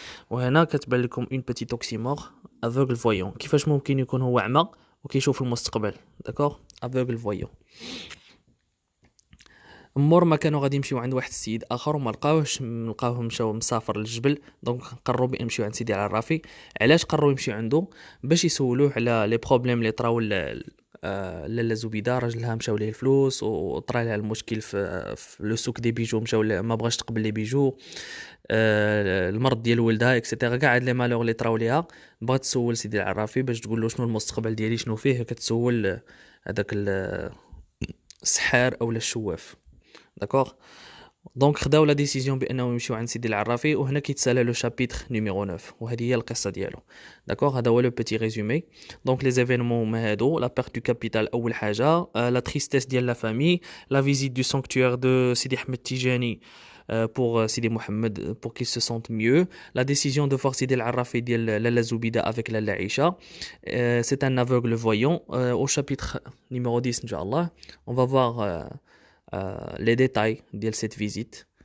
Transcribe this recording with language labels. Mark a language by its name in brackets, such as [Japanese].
[Arabic] وهنا كتبان لكم [French] une petite oxymore, aveugle voyant. [Arabic] كيفاش ممكن يكون هو أعمى وكيشوف المستقبل؟ [French] داكوغ aveugle voyant. [Arabic] مور ما كانوا غادي يمشيو عند واحد السيد اخر وما لقاوه مشاو مسافر للجبل. [French] دونك [Arabic] قرروا بيمشيو عند سيدي العرافي. علاش قرروا يمشيو عنده؟ باش يسولوه على [French] لي بروبليم [Arabic] اللي طراو لالا زبيده. راجلها مشاو ليه الفلوس وطرا لها المشكل في [French] لو سوق دي بيجو [Arabic] مشاو ما بغاش تقبل [French] لي بيجو [Arabic] المرض ديال ولدها اكسيتيرا. كاع هاد [French] لي مالور [Arabic] اللي طراو ليها بغات تسول سيدي العرافي باش تقول له شنو المستقبل ديالي شنو فيه. كتسول هذاك السحار او الشواف. [French] داكوغ. دونك [Arabic] خداو [French] لا ديسيزيون [Arabic] بانهم يمشيو عند سيدي العرافي، وهنا كيتسالى [French] لو شابيتر نيميرو 9، [Arabic] وهذه هي القصه ديالو. [French] داكوغ، [Arabic] هذا هو [French] لو بيتي ريزومي. دونك لي زيفينمون [Arabic] هما هادو: [French] لا بيرت دو كابيتال [Arabic] اول حاجه، [French] لا تريستيس [Arabic] ديال [French] لا فامي، لا فيزيت دو سانكتوير دو سيدي احمد تيجاني pour Sidi Mohamed, pour qu'il se sente mieux. La décision de voir Sidi Al-Arrafi de Lala Zoubida avec Lala Aisha. C'est un aveugle voyant. Au chapitre numéro 10, Inch'Allah, on va voir les détails de cette visite.